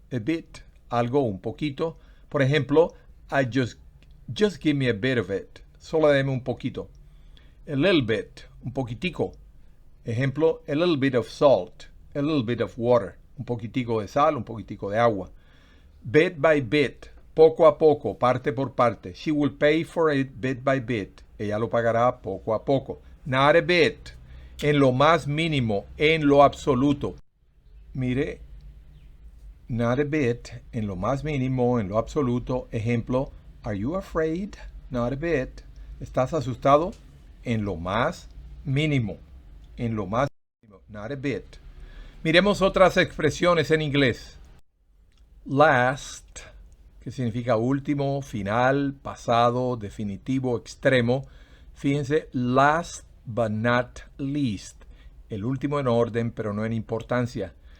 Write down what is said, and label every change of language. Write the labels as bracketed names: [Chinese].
[English] A bit, [Spanish] algo, un poquito. Por ejemplo, [English] Just give me a bit of it. [Spanish] Solo deme un poquito. [English] A little bit. [Spanish] Un poquitico. Ejemplo, [English] a little bit of salt. A little bit of water. [Spanish] un poquitico de sal, un poquitico de agua. [English] Bit by bit, [Spanish] poco a poco, parte por parte. [English] She will pay for it bit by bit. [Spanish] Ella lo pagará poco a poco. [English] Not a bit, [Spanish] en lo más mínimo, en lo absoluto. Mire, [English] not a bit, [Spanish] en lo más mínimo, en lo absoluto. Ejemplo, [English] are you afraid? Not a bit. [Spanish] ¿Estás asustado? En lo más mínimo, en lo más mínimo, [English] not a bit. [Spanish] Miremos otras expresiones en inglés. Last, que significa último, final, pasado, definitivo, extremo. Fíjense, [English] last but not least. [Spanish] El último en orden, pero no en importancia.